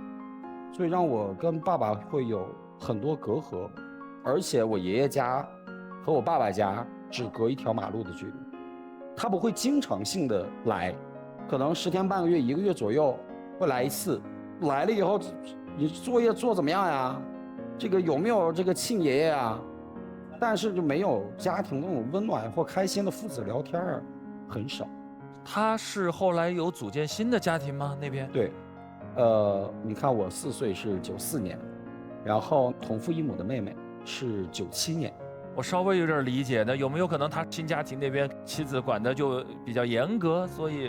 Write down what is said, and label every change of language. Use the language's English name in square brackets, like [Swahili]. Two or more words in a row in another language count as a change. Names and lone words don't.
[Chinese] 所以讓我跟爸爸會有很多隔閡，而且我爺爺家和我爸爸家只隔1條馬路的距離，他不會經常性的來，可能10天半個月1個月左右會來一次，來了以後，你作業做怎麼樣呀？這個有沒有這個親爺爺啊？但是就沒有家庭那種溫暖或開心的父子聊天啊，很少。他是後來有組建新的家庭嗎？那邊？對。你看我4歲是94年，然後同父異母的妹妹是97年。我稍微有點理解的，有沒有可能他新家庭那邊妻子管的就比較嚴格，所以